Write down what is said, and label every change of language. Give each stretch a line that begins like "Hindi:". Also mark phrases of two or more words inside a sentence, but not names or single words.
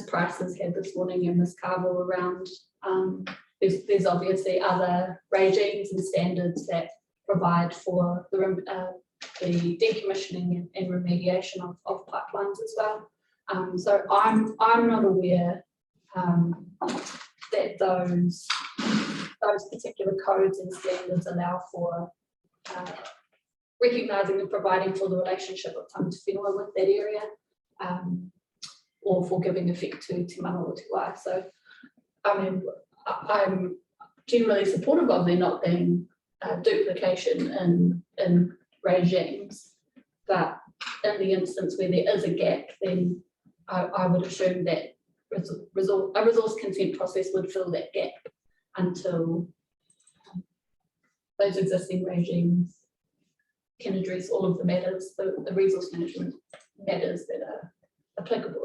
English: Price has had this morning and Ms. Carville around, there's obviously other regimes and standards that provide for the decommissioning and remediation of pipelines as well. So I'm not aware that those particular codes and standards allow for recognising and providing for the relationship of
Māori: tangata whenua
English: with that area, or for giving effect to Te Mana o Te Wai. So, I mean, I'm generally supportive of there not being duplication in regimes, but in the instance where there is a gap, then I would assume that a resource consent process would fill that gap until those existing regimes can address all of the matters, the resource management matters that are applicable.